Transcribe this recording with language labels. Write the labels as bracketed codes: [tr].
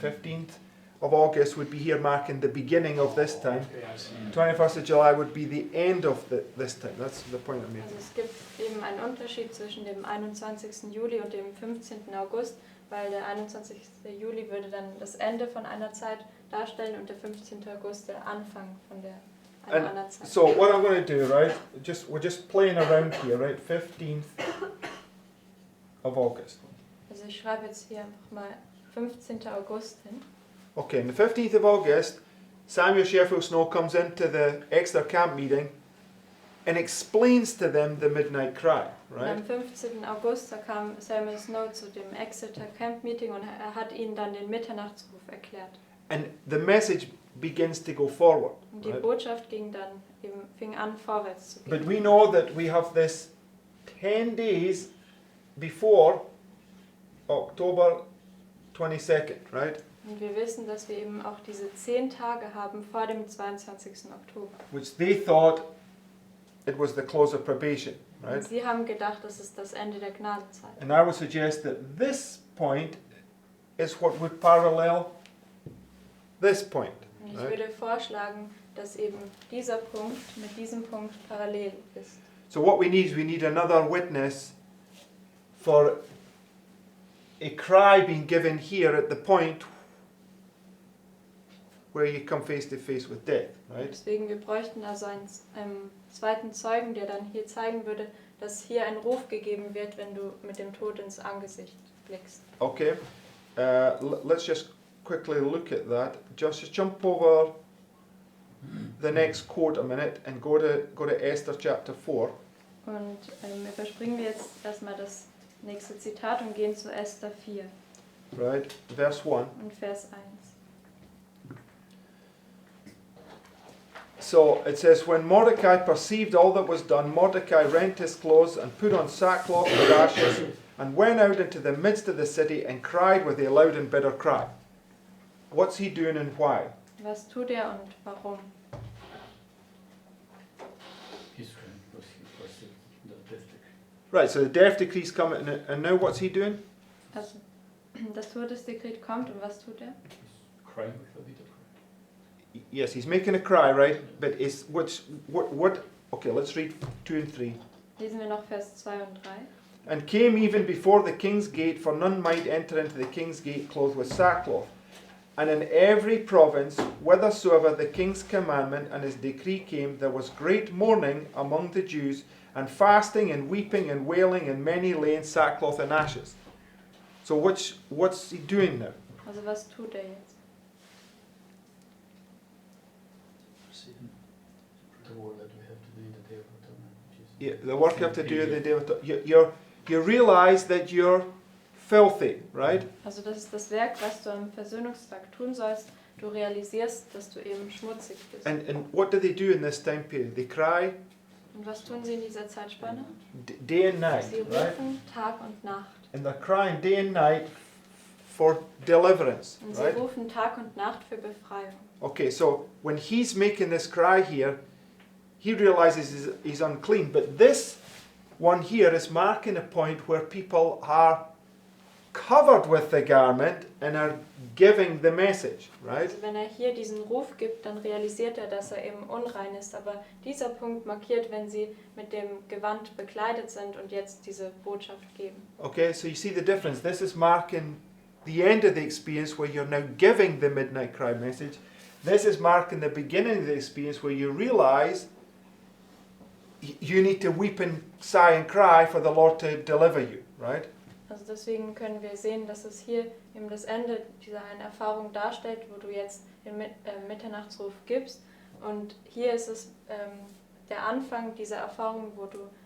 [en] 15th of August would be here marking the beginning of this time. 21st of July would be the end of this time. That's the point I'm making. [de] Also es gibt eben einen Unterschied zwischen dem 21. Juli und dem 15. August, weil der 21. Juli würde dann das Ende von einer Zeit darstellen und der 15. August der Anfang von einer anderen Zeit. [en] So what I'm going to do, right? We're just playing around here, right? 15th of August. [de] Also ich schreibe jetzt hier einfach mal 15. August hin. [en] Okay, on the 15th of August, Samuel Sheffield Snow comes into the Exeter camp meeting and explains to them the midnight cry, [de] Und [en] right? [de] am 15. August da kam Samuel Snow zu dem Exeter Camp Meeting und er hat ihnen dann den Mitternachtsruf erklärt. [en] And the message begins to go forward. [de] Und die [en] Right? [de] Botschaft fing an vorwärts zu gehen. [en] But we know that we have this 10 days before October 22nd, right? [de] Und wir wissen, dass wir eben auch diese 10 Tage haben vor dem 22. Oktober. [en] Which they thought it was the close of probation, [de] Und [en] right? [de] sie haben gedacht, das ist das Ende der Gnadenzeit. [en] And I would suggest that this point is what would parallel this point, [de] Und ich [en] right? [de] würde vorschlagen, dass eben dieser Punkt mit diesem Punkt parallel ist. [en] So what we need another witness for a cry being given here at the point where you come face to face with death, right? [de] Deswegen, wir bräuchten also einen zweiten Zeugen, der dann hier zeigen würde, dass hier ein Ruf gegeben wird, wenn du mit dem Tod ins Angesicht blickst. [en] Okay, let's just quickly look at that. Just jump over the next quote a minute and go to Esther chapter 4. [de] Und überspringen wir jetzt erstmal das nächste Zitat und gehen zu Esther 4 [en] Right, verse 1. [de] und Vers 1. [en] So it says, when Mordecai perceived all that was done, Mordecai rent his clothes and put on sackcloth and ashes and went out into the midst of the city and cried with a loud and bitter cry. What's he doing and why? [de] Was tut er und warum? [en] Israel was the death decree. Right, so the death decree's come and now what's he doing? [de] Also, das Todesdekret kommt und was tut er? [en] He's crying with a bitter cry. Yes, he's making a cry, right? But it's what? Okay, let's read 2 and 3. [de] Lesen wir noch Vers 2 und 3. [en] And came even before the king's gate, for none might enter into the king's gate clothed with sackcloth. And in every province, whithersoever the king's commandment and his decree came, there was great mourning among the Jews, and fasting and weeping and wailing, and many lay in sackcloth and ashes. So what's he doing now? [de] Also was tut er jetzt? [en] The war that we have to do in the day of atonement. Yeah, the work you have to do in the day of you realize that you're filthy, right? [de] Also das ist das Werk, was du am Versöhnungstag tun sollst. Du realisierst, dass du eben schmutzig bist. [en] And what do they do in this time period? They cry [de] Und was tun sie in dieser Zeitspanne? [en] day and night, [de] Sie [en] right? [de] rufen Tag und Nacht. [en] And they're crying day and night for deliverance, [de] Und sie [en] right? [de] rufen Tag und Nacht für Befreiung. [en] Okay, so when he's making this cry here, he realizes he's unclean. But this one here is marking a point where people are covered with the garment and are giving the message, right? [de] Also wenn er hier diesen Ruf gibt, dann realisiert er, dass er eben unrein ist. Aber dieser Punkt markiert, wenn sie mit dem Gewand bekleidet sind und jetzt diese Botschaft geben. [en] Okay, so you see the difference. This is marking the end of the experience where you're now giving the midnight cry message. This is marking the beginning of the experience where you realize you need to weep and sigh and cry for the Lord to deliver you, right? [de] Also deswegen können wir sehen, dass es hier eben das Ende dieser einen Erfahrung darstellt, wo du jetzt den Mitternachtsruf gibst. Und hier ist es der Anfang dieser Erfahrung, wo du